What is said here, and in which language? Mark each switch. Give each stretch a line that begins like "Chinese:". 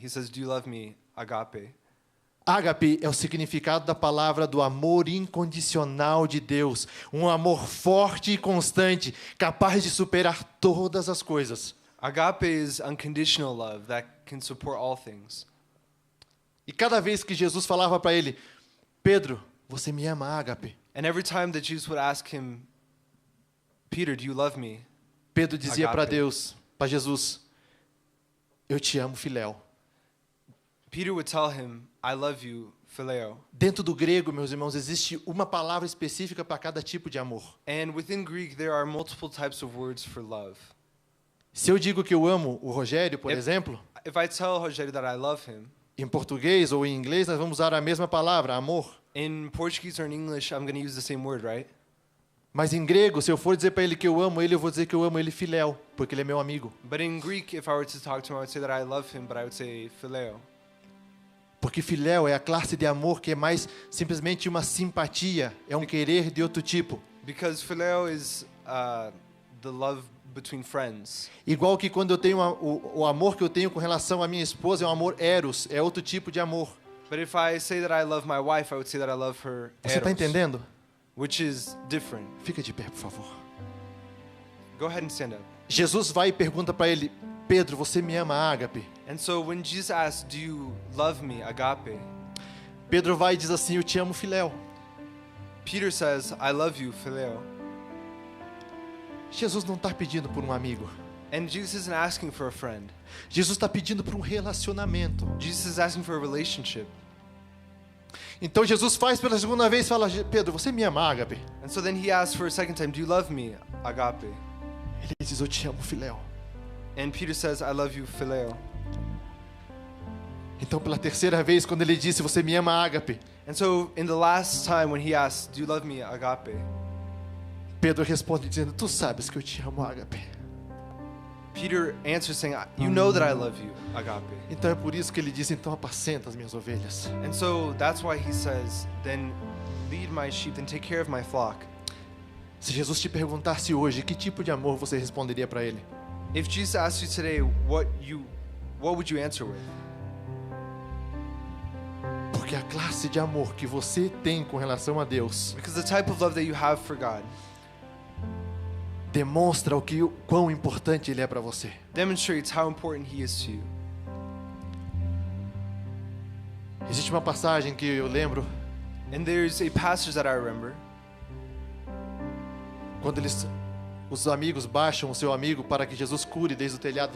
English: He says, do you love me, agape?
Portuguese: Ágape é o significado da palavra do amor incondicional de Deus. Um amor forte e constante, capaz de superar todas as coisas.
English: Agape is unconditional love that can support all things.
Portuguese: E cada vez que Jesus falava para ele: Pedro, você me ama, ágape?
English: And every time that Jesus would ask him, Peter, do you love me?
Portuguese: Pedro dizia para
Greek: Agape.
Portuguese: Deus, para Jesus: eu te amo, filéu.
English: Peter would tell him, I love you, phileo.
Portuguese: Dentro do grego, meus irmãos, existe uma palavra específica para cada tipo de amor.
English: And within Greek, there are multiple types of words for love.
Portuguese: Se eu digo que eu amo o Rogério, por exemplo,
English: If I tell Rogério that I love him,
Portuguese: em português ou em inglês, nós vamos usar a mesma palavra, amor.
English: in Portuguese or in English, I'm going to use the same word, right?
Portuguese: Mas em grego, se eu for dizer para ele que eu amo ele, eu vou dizer que eu amo ele filéu, porque ele é meu amigo.
English: But in Greek, if I were to talk to him, I would say that I love him, but I would say phileo.
Portuguese: Porque filéu é a classe de amor que é mais simplesmente uma simpatia, é um querer de outro tipo.
English: Because phileo is the love between friends.
Portuguese: Igual que quando eu tenho o amor que eu tenho com relação à minha esposa é um amor eros, é outro tipo de amor.
English: But if I say that I love my wife, I would say that I love her
Portuguese: Você está
Greek: eros,
Portuguese: entendendo?
English: which is different.
Portuguese: Fica de pé, por favor.
English: Go ahead and stand up.
Portuguese: Jesus vai e pergunta para ele: Pedro, você me ama, ágape?
English: And so when Jesus asks, do you love me, agape?
Portuguese: Pedro vai e diz assim: eu te amo, filéu.
English: Peter says, I love you, phileo.
Portuguese: Jesus não está pedindo por um amigo.
English: And Jesus isn't asking for a friend.
Portuguese: Jesus está pedindo por um relacionamento.
English: Jesus is asking for a relationship.
Portuguese: Então Jesus faz pela segunda vez e fala: Pedro, você me ama, ágape?
English: And so then he asks for a second time, do you love me, agape?
Portuguese: Ele diz: eu te amo, filéu.
English: And Peter says, I love you, phileo.
Portuguese: Então pela terceira vez, quando ele disse: você me ama, ágape,
English: And so in the last time when he asks, do you love me, agape?
Portuguese: Pedro responde dizendo: tu sabes que eu te amo, ágape.
English: Peter answers saying, you know that I love you, agape.
Portuguese: Então é por isso que ele diz: então apacenta as minhas ovelhas.
English: And so that's why he says, then lead my sheep, then take care of my flock.
Portuguese: Se Jesus te perguntasse hoje que tipo de amor você responderia para ele?
English: If Jesus asked you today, what would you answer with?
Portuguese: Porque a classe de amor que você tem com relação a Deus
English: Because the type of love that you have for God
Portuguese: demonstra o quão importante ele é para você.
English: demonstrates how important he is to you.
Portuguese: Existe uma passagem que eu lembro,
English: And there's a passage that I remember
Portuguese: quando os amigos baixam o seu amigo para que Jesus cure desde o telhado.